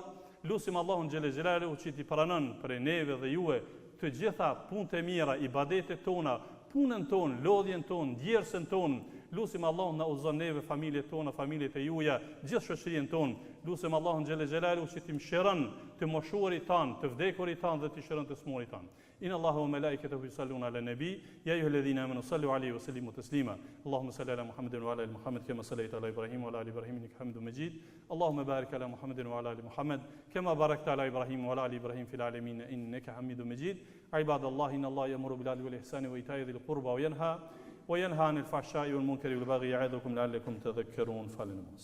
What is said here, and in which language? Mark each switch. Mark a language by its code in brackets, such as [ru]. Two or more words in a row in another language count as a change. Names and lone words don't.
[sq] Lutim Allahun [ar] جل جلاله [sq] që t'i pranon për neve dhe juve të gjitha punët e mira, ibadetet tona, punën tonë, lodhjen tonë, djersën tonë. Lutim Allahun na udhëzon neve, familjet tona, familjet e juaja, gjithë shoqërinë tonë. Lutim Allahun [ar] جل جلاله [sq] që t'i mëshiron të moshuarit tan, të vdekurit tan dhe t'i shëron të smurit tan. [ar] إن الله وملائكته يصلون على النبي يا أيها الذين آمنوا صلوا عليه وسلموا تسليما اللهم صل على محمد وعلى آل محمد كما صليت على إبراهيم وعلى آل إبراهيم إنك حميد مجيد اللهم بارك على محمد وعلى آل محمد كما باركت على إبراهيم وعلى آل إبراهيم في العالمين إنك حميد مجيد عباد الله إن الله يأمر بالعدل والإحسان وإيتاء ذي القربى وينهى عن الفحشاء والمنكر والبغي يعظكم لعلكم تذكرون فلنمس